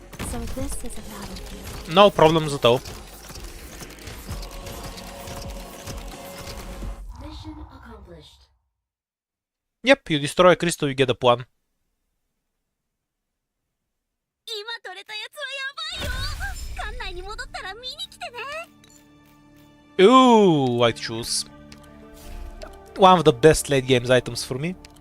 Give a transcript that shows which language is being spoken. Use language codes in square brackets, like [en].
[en] So this is a battlefield. No problems at all. Mission accomplished. Yep, you destroy a crystal, you get a one. [ja] 今取れたやつはやばいよ。館内に戻ったら見に来てね。 [en] Ooh, white shoes. One of the best late games items for me.